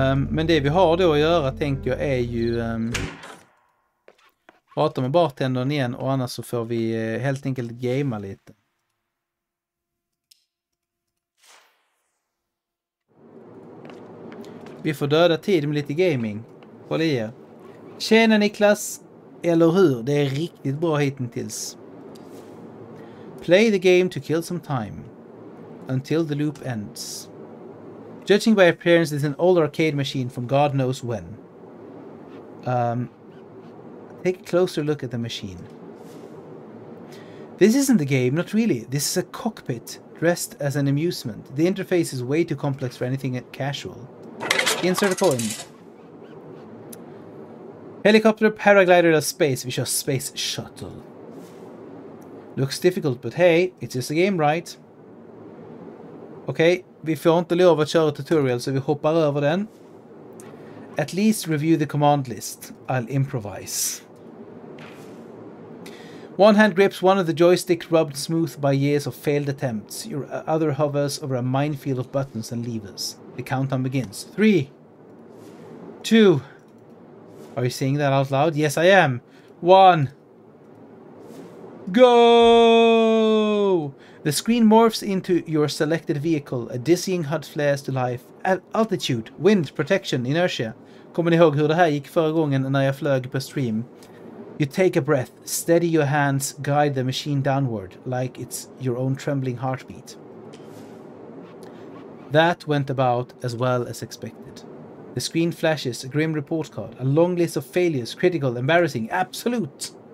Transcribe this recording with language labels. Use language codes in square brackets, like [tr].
[sv] Men det vi har då att göra tänker jag är ju prata med bartendern igen, och annars så får vi helt enkelt gamea lite. Vi får döda tid med lite gaming. Håll i er. Tjena Niklas, eller hur? Det är riktigt bra hittills. [en] Play the game to kill some time until the loop ends. Judging by appearance, it's an old arcade machine from God knows when. Take a closer look at the machine. This isn't the game, not really. This is a cockpit dressed as an amusement. The interface is way too complex for anything casual. Insert a coin. Helicopter, paraglider, or space. [sv] Vi kör space shuttle. [en] Looks difficult, but hey, it's just a game, right? [sv] Okej, vi får inte lov att köra tutorial, så vi hoppar över den. [en] At least review the command list. I'll improvise. One hand grips one of the joysticks rubbed smooth by years of failed attempts. Your other hovers over a minefield of buttons and levers. The countdown begins. 3, 2. Are you saying that out loud? Yes, I am. 1. Go! The screen morphs into your selected vehicle. A dizzying HUD flares to life. Altitude, wind, protection, inertia. [sv] Kommer ni ihåg hur det här gick förra gången när jag flög på stream? [en] You take a breath, steady your hands, guide the machine downward, like it's your own trembling heartbeat. That went about as well as expected. The screen flashes a grim report card, a long list of failures, critical, embarrassing, absolute.